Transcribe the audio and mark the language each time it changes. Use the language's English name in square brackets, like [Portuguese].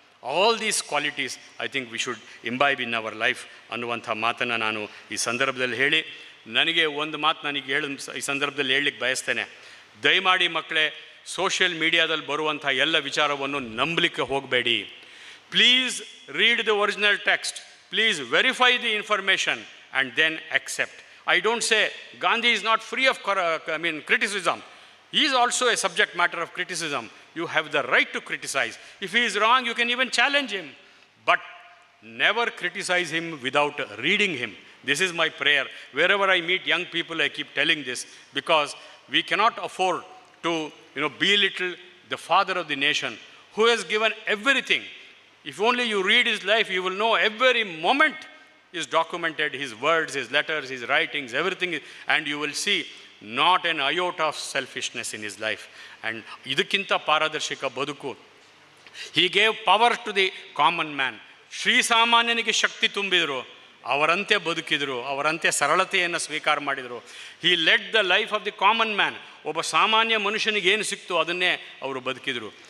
[English] all these qualities I think we should imbibe in our life [Kannada] ಅನ್ನುವಂಥ ಮಾತನ್ನು ನಾನು ಈ ಸಂದರ್ಭದಲ್ಲಿ ಹೇಳಿ, ನನಗೆ ಒಂದು ಮಾತು ಈ ಸಂದರ್ಭದಲ್ಲಿ ಹೇಳಲಿಕ್ಕೆ ಬಯಸ್ತೇನೆ. ದಯಮಾಡಿ ಮಕ್ಕಳೇ, ಸೋಷಿಯಲ್ ಮೀಡಿಯಾದಲ್ಲಿ ಬರುವಂಥ ಎಲ್ಲ ವಿಚಾರವನ್ನು ನಂಬಲಿಕ್ಕೆ ಹೋಗಬೇಡಿ. [English] Please read the original text, please verify the information and then accept. I don't say Gandhi is not free of criticism. He is also a subject matter of criticism. You have the right to criticize. If he is wrong, you can even challenge him. But never criticize him without reading him. This is my prayer. Wherever I meet young people, I keep telling this, because we cannot afford to belittle the father of the nation who has given everything. If only you read his life, you will know every moment is documented, his words, his letters, his writings, everything, and you will see not an iota of selfishness in his life. [Kannada] And ಇದಕ್ಕಿಂತ ಪಾರದರ್ಶಕ ಬದುಕು. [English] He gave power to the common man. [Kannada] ಶ್ರೀಸಾಮಾನ್ಯನಿಗೆ ಶಕ್ತಿ ತುಂಬಿದರು, ಅವರಂತೆ ಬದುಕಿದರು, ಅವರಂತೆ ಸರಳತೆಯನ್ನು ಸ್ವೀಕಾರ ಮಾಡಿದರು. [English] He led the life of the common man. [Kannada] ಒಬ್ಬ ಸಾಮಾನ್ಯ ಮನುಷ್ಯನಿಗೆ ಏನು ಸಿಕ್ತು ಅದನ್ನೇ ಅವರು ಬದುಕಿದರು.